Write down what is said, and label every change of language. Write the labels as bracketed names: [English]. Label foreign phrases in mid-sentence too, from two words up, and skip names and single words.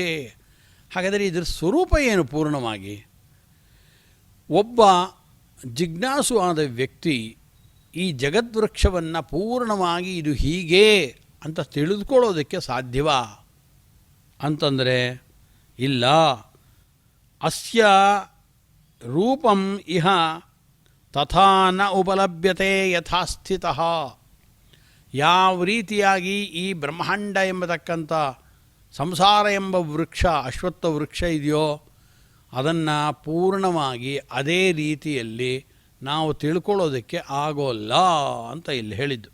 [Kannada] ಹಾಗಾದರೆ ಇದರ ಸ್ವರೂಪ ಏನು ಪೂರ್ಣವಾಗಿ? ಒಬ್ಬ ಜಿಜ್ಞಾಸು ಆದ ವ್ಯಕ್ತಿ ಈ ಜಗದ್ವೃಕ್ಷವನ್ನು ಪೂರ್ಣವಾಗಿ ಇದು ಹೀಗೆ ಅಂತ ತಿಳಿದುಕೊಳ್ಳೋದಕ್ಕೆ ಸಾಧ್ಯವಾ ಅಂತಂದರೆ ಇಲ್ಲ. [Sanskrit] ಅಸ್ಯ ರೂಪಂ ಇಹ ತಥಾ ನ ಉಪಲಭ್ಯತೆ ಯಥಾಸ್ಥಿತಃ. [Kannada] ಯಾವ ರೀತಿಯಾಗಿ ಈ ಬ್ರಹ್ಮಾಂಡ ಎಂಬತಕ್ಕಂಥ ಸಂಸಾರ ಎಂಬ ವೃಕ್ಷ, ಅಶ್ವತ್ಥ ವೃಕ್ಷ ಇದೆಯೋ ಅದನ್ನು ಪೂರ್ಣವಾಗಿ ಅದೇ ರೀತಿಯಲ್ಲಿ ನಾವು ತಿಳ್ಕೊಳ್ಳೋದಕ್ಕೆ ಆಗೋಲ್ಲ ಅಂತ ಇಲ್ಲಿ ಹೇಳಿದ್ದು.